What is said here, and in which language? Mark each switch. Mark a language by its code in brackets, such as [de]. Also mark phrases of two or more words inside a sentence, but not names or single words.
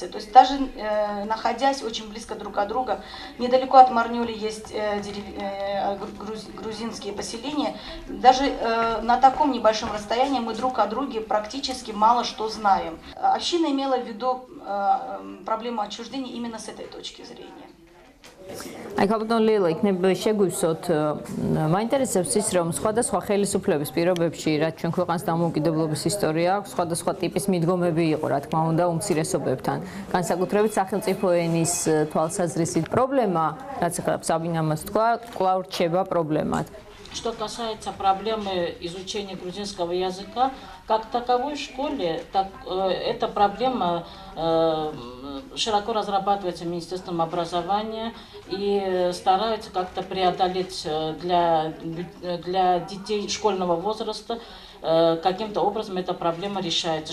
[ru] То есть даже находясь очень близко друг от друга, недалеко от Марнюли есть грузинские поселения, даже на таком небольшом расстоянии мы друг о друге практически мало что знаем. Община имела в виду проблему отчуждения именно с этой точки зрения. [ka] Აი ქალბატონ ლეილა, იქნება შეგვივსოთ, მაინტერესებს ის, რომ სხვადასხვა ხელისუფლების პირობებში, რაც ჩვენ ქვეყანას დამოუკიდებლობის ისტორია აქვს, სხვადასხვა ტიპის მიდგომები იყო, რა თქმა უნდა, უმცირესობებთან. განსაკუთრებით სახელმწიფო ენის თვალსაზრისით პრობლემა, რაც ახლა საბინამაც თქვა, კვლავ რჩება პრობლემად. [ru] Что касается проблемы изучения грузинского языка, как таковой в школе, так, эта проблема широко разрабатывается Министерством образования и стараются как-то преодолеть для детей школьного возраста, каким-то образом эта проблема решается.